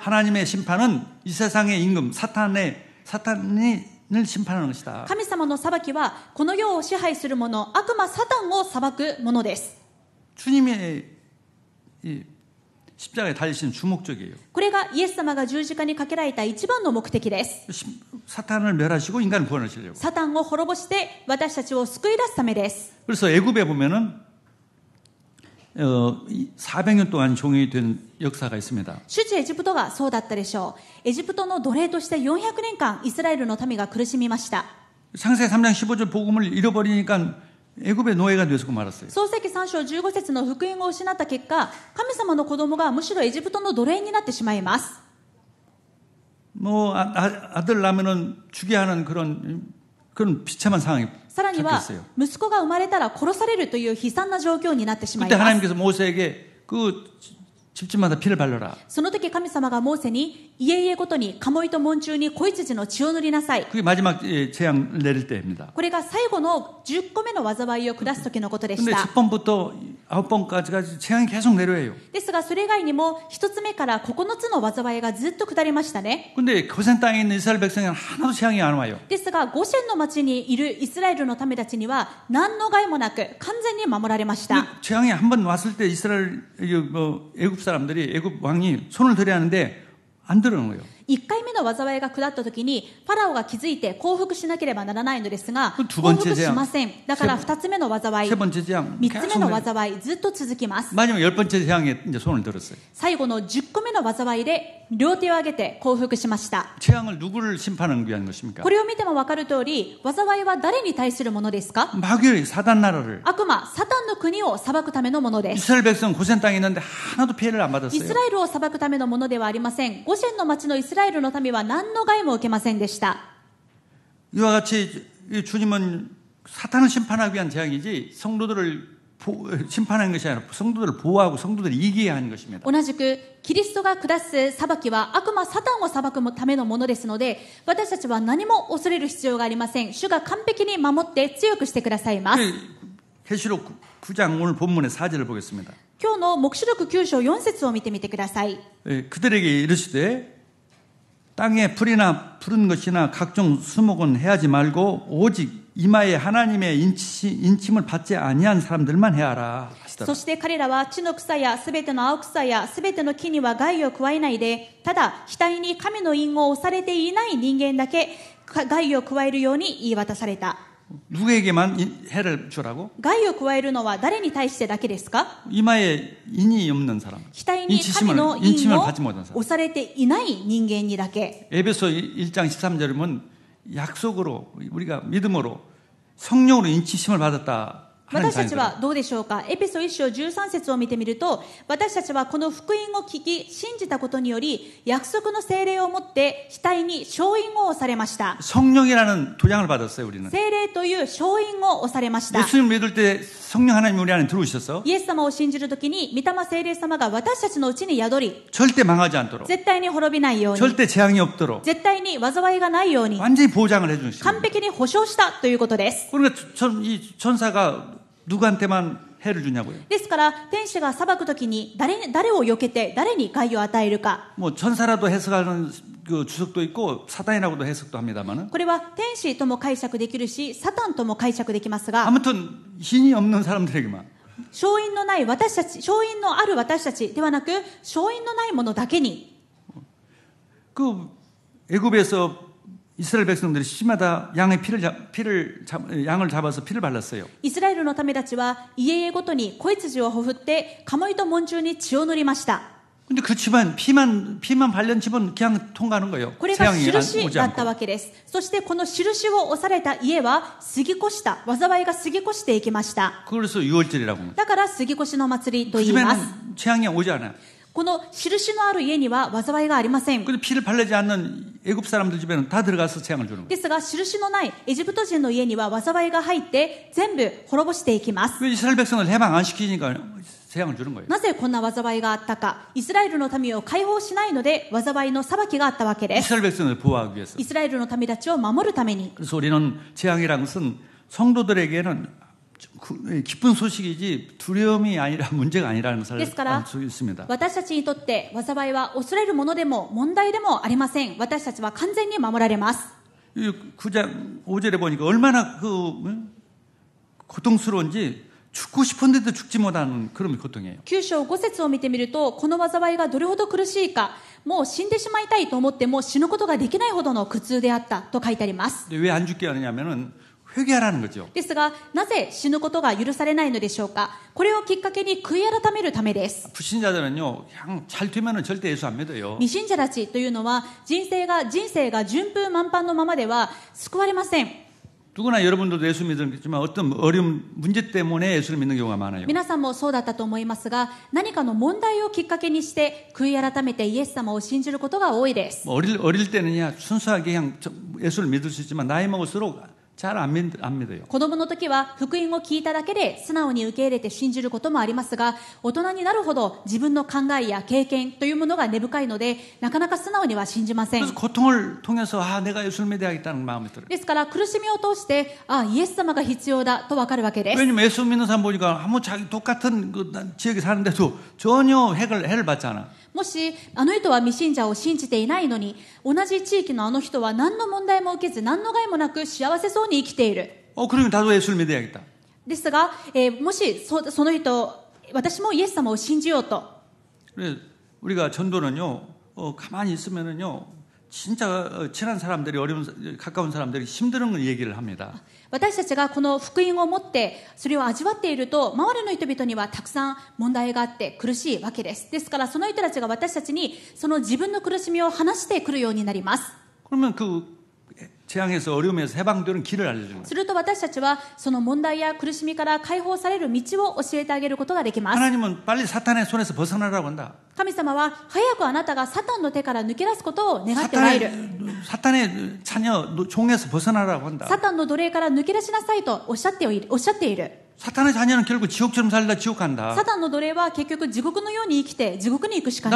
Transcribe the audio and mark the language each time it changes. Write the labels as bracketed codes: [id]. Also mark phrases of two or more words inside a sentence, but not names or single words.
[ko] 하나님의 심판은 이 세상의 임금 사탄을 심판하는 것이다. [ja] 神様の裁きはこの世を支配する者悪魔サタンを裁くものです。 [ko] 주님의 이 십자가에 달리신 주목적이에요. [ja] これがイエス様が十字架にかけられた一番の目的です。 [ko] 사탄을 멸하시고 인간을 구원하시려고. [ja] サタンを滅ぼして私たちを救い出すためです。 [ko] 그래서 애굽에 보면은 400년 동안 종이 된 역사가 있습니다. [ja] 出エジプトがそうだったでしょう。エジプトの奴隷として400年間イスラエルの民が苦しみました。 [ko] 창세기 3장 15절 복음을 잃어버리니까 애굽의 노예가 되었고 말았어요. [ja] 創世記3章15節の福音を失った結果、神様の子供がむしろエジプトの奴隷になってしまいます。 [ko] 뭐 아들 낳으면은 죽게 하는 그런 비참한 상황이 [ja] さらには [ko] 잡혔어요. [ja] 息子が生まれたら殺されるという悲惨な状況になってしまい [ko] 그때 [ja] ます。 [ko] 하나님께서 모세에게 그 집집마다 피를 발라라. [ja] その時神様がモーセに家々ごとにカモイと門中に子羊の血を塗りなさい。 [ko] 그게 마지막 재앙을 내릴 때입니다. [ja] これが最後の10個目の災いを下す時のことでし [ko] 근데 [ja] た。 [ko] 첫 번부터 9번까지 재앙이 계속 내려와요. [ja] ですがそれ以外にも1つ目から9つの災いがずっと下りましたね。 [ko] 근데 고센 땅에 있는 이스라엘 백성은 하나도 재앙이 안 와요. [ja] ですがゴシェンの町にいるイスラエルの民たちには何の害もなく完全に守られました。 [ko] 근데 재앙이 한 번 왔을 때 이스라엘 애굽 사람들이 애굽 왕이 손을 들여야 하는데 안 들어오는 거예요. [ja] 1 回目の災いが下った時にファラオが気づいて降伏しなければならないのですが [ko] 두 [ja] 降 [ko] 번째 [ja] 伏しません。だから2つ目の災い [ko] 세 번째 재앙 [ja] 3つ目 [ko] 계속 [ja] の [ko] 내려요. [ja] 災いずっと続きます。 [ko] 마지막 10번째 재앙에 이제 손을 들었어요. [ja] 最後の10個目の災いで両手を上げて降伏しました。 [ko] 재앙을 누구를 심판하기 위한 것입니까? [ja] これを見ても分かる通り災いは誰に対するものですか？ [ko] 마귀의 사단 나라를 [ja] 悪魔サタンの国を裁くためのものです。 [ko] 이스라엘 백성 고센 땅에 있는데 하나도 피해를 안 [ja] イ [ko] 받았어요. [ja] スラエルを裁くためのものではありません。ゴシェンの町のイスラエルの民は何の害も受けませんでした。 [ko] 이와 같이 이 주님은 사탄을 심판하기 위한 재앙이지 성도들을 심판하는 것이 아니라 성도들을 보호하고 성도들을 이기게 하는 것입니다. [ja] 同じくキリストが下す裁きは悪魔サタンを裁くためのものですので私たちは何も恐れる必要がありません。主が完璧に守って強くしてくださいます。 [ko] 계시록 9장 오늘 본문의 4절을 보겠습니다. [ja] 今日の黙示録9章4節を見てみてください。 [ko] 그들에게 이르시되 땅에 불이나 푸른 것이나 각종 수목은 해하지 말고 오직 이마에 하나님의 인침을 받지 아니한 사람들만 해하라 하시더라. [ja] そして彼らは地の草やすべての青草やすべての木には害を加えないでただ額に神の印を押されていない人間だけ害を加えるように言い渡された。 [ko] 누구에게만 해를 주라고? [ja] 害を加えるのは誰に対してだけですか？ [ko] 이마에 인이 없는 사람. [ja] 額に神の印 [ko] 인침을 [ja] を [ko] 받지 못한 사람. [ja] 押されていない人間にだけ。 [ko] 에베소 1장 13절이면 약속으로 우리가 믿음으로 성령으로 인치심을 받았다 하나님 [ja] 私たち [ko] 자녀들. [ja] はどうでしょうか。エペソ1章13節を見てみると、私たちはこの福音を聞き信じたことにより約束の聖霊を持って額に勝印を押されました。 [ko] 성령이라는 도장을 받았어요. 우리는. [ja] 聖霊という勝印を押されました。 [ko] 예수님 믿을 때 성령 하나님 우리 안에 들어오셨어. [ja] イエス様を信じるときに御霊聖霊様が私たちのうちに宿り、 [ko] 절대 망하지 않도록. [ja] 絶対に滅びないように、 [ko] 절대 재앙이 없도록. [ja] 絶対に災いがないように [ko] 완전히 보장을 해주신 [ja] 完 [ko] 거예요. [ja] 璧に保証したということです。 [ko] 그러니까 이 천사가 누구한테만 해를 주냐고요. [ja] ですから天使が裁くときに誰を避けて誰に害を与えるか。 [ko] 뭐 천사라도 해석하는 그 주석도 있고 사단이라고도 해석도 합니다만은 [ja] これは天使とも解釈できるし、サタンとも解釈できますが、 [ko] 아무튼 힘이 없는 사람들에게만 [ja] 勝因のない私たち、勝因のある私たちではなく、勝因のないものだけに。 [ko] 그 애굽에서 이스라엘 백성들이 시마다 양을 잡아서 피를 발랐어요. [ja] イスラエルのためたちは家々ごとに子羊をほふってカモイと門中に血を塗りました。 [ko] 근데 그치만 피만 발른 집은 그냥 통과하는 거예요. [ja] これが [ko] 재앙이 [ja] 印 [ko] 오지 [ja] だった [ko] 않고. [ja] わけです。そしてこの印を押された家は過ぎ越した、災いが過ぎ越していきました。 [ko] 그래서 유월절이라고. [ja] だから過ぎ越しの祭りと [ko] 그 [ja] 言います。 [ko] 집에는 재앙이 오지 않아요. [ja] この印のある家には災いがありません。 [ko] 근데 피를 바르지 않는 애굽 사람들 집에는 다 들어가서 재앙을 주는 거예요. [ja] ですが印のないエジプト人の家には災いが入って全部滅ぼしていきます。 [ko] 그 이스라엘 백성을 해방 안 시키니까 재앙을 주는 거예요. [ja] なぜこんな災いがあったか。イスラエルの民を解放しないので災いの裁きがあったわけです。 [ko] 이스라엘 백성을 보호하기 위해서. [ja] イスラエルの民たちを守るために。 [ko] 그래서 우리는 재앙이라는 것은 성도들에게는 기쁜 소식이지 두려움이 아니라 문제가 아니라는 것을 알 수 있습니다. [ja] 私たちにとって災いは恐れるものでも問題でもありません。私たちは完全に守られます。 [ko] 9장 5절에 보니까 얼마나 고통스러운지 죽고 싶은데도 죽지 못하는 그런 고통이에요. [ja] 9 章5節を見てみると、この災いがどれほど苦しいか、もう死んでしまいたいと思っても死ぬことができないほどの苦痛であったと書いてあります。 [ko] 왜 안 죽게 하느냐면은 회개하라는 거죠. [ja] ですが、なぜ死ぬことが許されないのでしょうか。これをきっかけに悔い改めるためです。 [ko] 불신자들은요, 그냥 잘 되면은 절대 예수 안 믿어요. [ja] 未信者たちというのは人生が順風満帆のままでは救われません。 [ko] 누구나 여러분들도 예수 믿겠지만 어떤 어려운 문제 때문에 예수를 믿는 경우가 많아요. [ja] 皆さんもそうだったと思いますが、何かの問題をきっかけにして悔い改めてイエス様を信じることが多いです。 [ko] 어릴 때는야 순수하게 그냥 예수를 믿을 수 있지만 나이 먹을수록 잘 안 믿어요. [ja] 子供の時は福音を聞いただけで素直に受け入れて信じることもありますが、大人になるほど自分の考えや経験というものが根深いので、なかなか素直には信じません。 [ko] 그래서 고통을 통해서 내가 예수를 믿어야겠다는 마음이 들어요. [ja] ですから苦しみを通して、イエス様が必要だと分かるわけです。 [ko] 왜냐면 예수 믿는 사람 보니까 아무 자기 똑같은 그 지역에 사는데도 전혀 해를 받지 않아. [ja] もしあの人は未信者を信じていないのに、同じ地域のあの人は何の問題も受けず何の害もなく幸せそうに生きている。 [ko] 그러면 나도 예수를 믿어야겠다. [ja] ですが、もしその人、私もイエス様を信じようと。 [ko] 그래 우리가 전도는요, 가만히 있으면은요, 진짜 친한 사람들이 가까운 사람들이 힘든 걸 얘기를 합니다. [ja] 私たちがこの福音を持ってそれを味わっていると、周りの人々にはたくさん問題があって苦しいわけです。ですからその人たちが私たちにその自分の苦しみを話してくるようになります。 [ko] 그러면 그 재앙에서 어려움에서 해방되는 길을 알려주는 거예요. [ja] すると私たちはその問題や苦しみから解放される道を教えてあげることができます。 [ko] 하나님은 빨리 사탄의 손에서 벗어나라고 한다. [ja] 神様は早くあなたがサタンの手から抜け出すことを願っておられる。 [ko] 사탄의 자녀 종에서 벗어나라고 한다. [ja] サタンの奴隷から抜け出しなさいとおっしゃっている。 [ko] 사탄의 자녀는 결국 지옥처럼 살다 지옥 간다. [ja] サタンの奴隷は結局地獄のように生きて地獄に行くしかない。